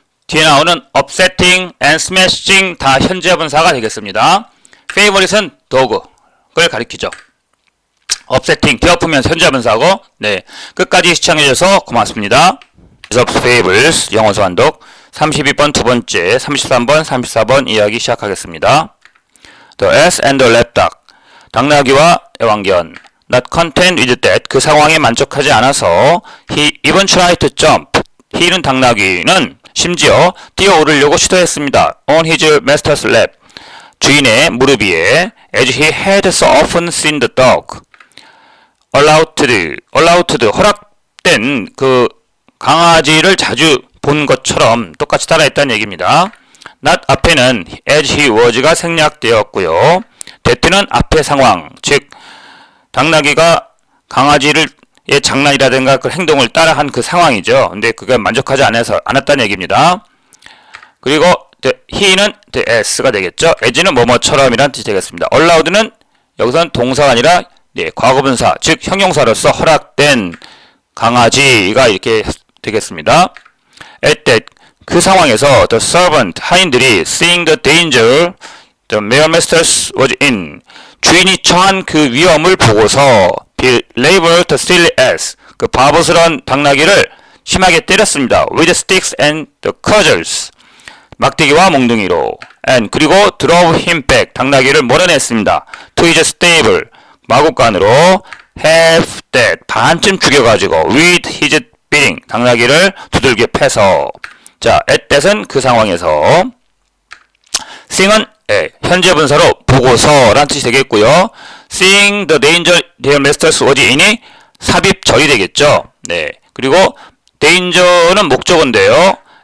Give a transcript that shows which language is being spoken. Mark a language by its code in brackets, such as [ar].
[ko] 뒤에 나오는 [en] upsetting and smashing [ko] 다 현재 분사가 되겠습니다. favorite은 dog을 가리키죠. upsetting, 뒤엎으면서 현재 분사고. 네, 끝까지 시청해주셔서 고맙습니다. Aesop's Fables 영어수 완독 32번 두 번째, 33번, 34번 이야기 시작하겠습니다. [en] The ass and the lapdog, [ko] 당나귀와 애완견. [en] Not content with that, [ko] 그 상황에 만족하지 않아서 [en] he even tried to jump, he는 [ko] 당나귀는 심지어 뛰어오르려고 시도했습니다. [en] on his master's lap, [ko] 주인의 무릎 위에. [en] as he had so often seen the dog. [ko] allowed, 허락된 그 강아지를 자주 본 것처럼 똑같이 따라했다는 얘기입니다. not 앞에는 [en] as he was [ko] 가 생략되었고요. that는 앞의 상황, 즉 당나귀가 강아지를 장난이라든가 그 행동을 따라한 그 상황이죠. 근데 그게 만족하지 않았다는 얘기입니다. 그리고 he는 s가 되겠죠. as는 뭐뭐처럼이라는 뜻이 되겠습니다. allowed는 여기서는 동사가 아니라 네, 과거분사, 즉 형용사로서 허락된 강아지가 이렇게 되겠습니다. [en] At that, [ko] 그 상황에서 [en] the servant, [ko] 하인들이 [en] seeing the danger the mailmasters was in, [ko] 주인이 처한 그 위험을 보고서 [en] be liable to steal as, [ko] 그 바보스러운 당나귀를 심하게 때렸습니다. [en] with sticks and the cudgels, [ko] 막대기와 몽둥이로. [en] and, [ko] 그리고 [en] drove him back, [ko] 당나귀를 몰아냈습니다. [en] to his stable, [ko] 마구간으로. [en] half dead, [ko] 반쯤 죽여가지고 [en] with his beating, [ko] 당나귀를 두들겨 패서. 자, [en] at that [ko] 은 그 상황에서. seeing은 현재 분사로 보고서라는 뜻이 되겠고요. [en] seeing the danger their masters was in이 [ko] 삽입절이 되겠죠. 네. 그리고 danger는 목적어인데요.